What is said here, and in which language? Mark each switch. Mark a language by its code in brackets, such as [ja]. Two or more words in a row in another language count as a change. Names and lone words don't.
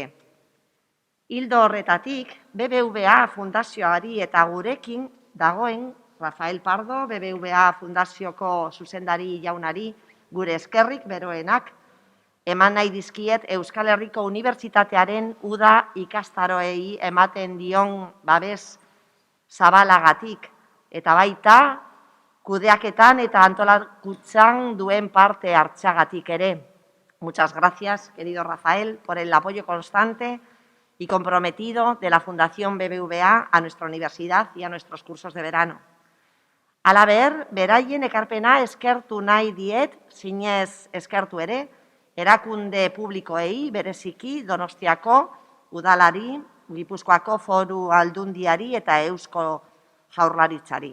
[eu] Ildo horretatik, BBVA Fundazioari eta gurekin dagoen Rafael Pardo, BBVA Fundazioko zuzendari jaunari gure eskerrik beroenak, eman nahi dizkiet Euskal Herriko Unibertsitatearen Uda ikastaroei ematen dion babes zabalagatik eta baita kudeaketan eta antolakuntzan duen parte hartzeagatik ere. [es] Muchas gracias, querido Rafael, por el apoyo constante y comprometido de la Fundación BBVA a nuestra universidad y a nuestros cursos de verano. [eu] Halaber, beraien ekarpena eskertu nahi diet, zinez eskertu ere, erakunde publikoei, bereziki Donostiako udalari, Gipuzkoako Foru Aldundiari eta Eusko Jaurlaritzari.